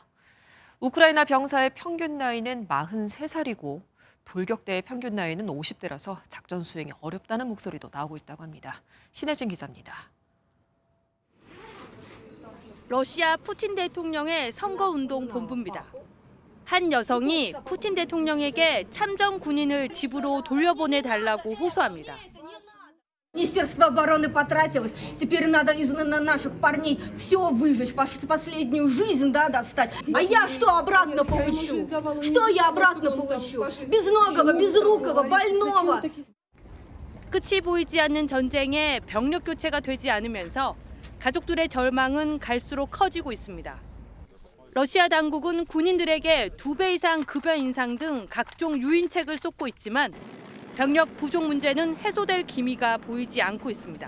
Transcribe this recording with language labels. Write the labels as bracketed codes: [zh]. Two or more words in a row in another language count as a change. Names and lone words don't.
[ko] 우크라이나 병사의 평균 나이는 43살이고 돌격대의 평균 나이는 50대라서 작전 수행이 어렵다는 목소리도 나오고 있다고 합니다. 신혜진 기자입니다. 러시아 푸틴 대통령의 선거운동 본부입니다. 한 여성이 푸틴 대통령에게 참전 군인을 집으로 돌려보내달라고 호소합니다. [ru] Министерство обороны потратилось. Теперь надо из наших парней все выжечь, последнюю жизнь, да, достать. А я что обратно получу? Что я обратно получу? Безногого, безрукого, больного. [ko] 끝이 보이지 않는 전쟁에 병력 교체가 되지 않으면서 가족들의 절망은 갈수록 커지고 있습니다. 러시아 당국은 군인들에게 2배 이상 급여 인상 등 각종 유인책을 쏟고 있지만 병력 부족 문제는 해소될 기미가 보이지 않고 있습니다.